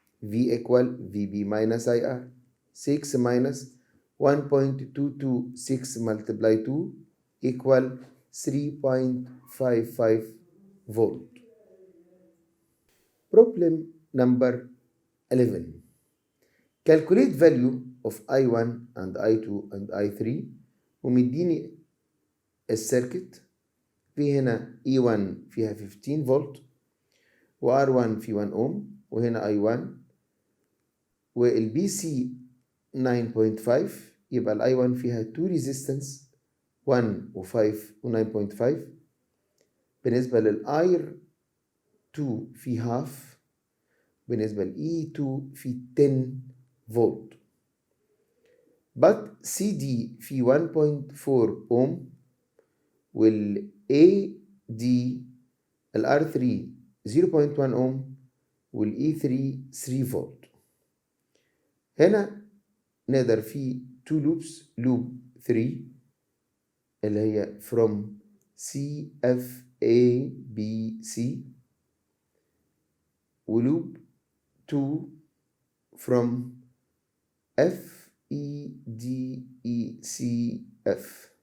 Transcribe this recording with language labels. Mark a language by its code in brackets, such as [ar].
[en] V equal VB minus IR. 6 minus 1.226 multiply 2 equal 3.55 volt. Problem number 11. Calculate value of I1 and I2 and I3 [ar] ومديني السيركت. في هنا E1 فيها 15 فولت وR1 في 1 اوم، وهنا I1 والبي سي 9.5، يبقى ال I1 فيها 2 resistance 1 و 5 و 9.5. بالنسبة لل R2 في half، بالنسبة لل E2 في 10 فولت. but CD في 1.4 اوم وال AD ال R3 0.1 اوم وال E3 3 فولت. هنا نقدر في two loops loop 3 اللي هي from C F A B C ولوب 2 from F E D E C F.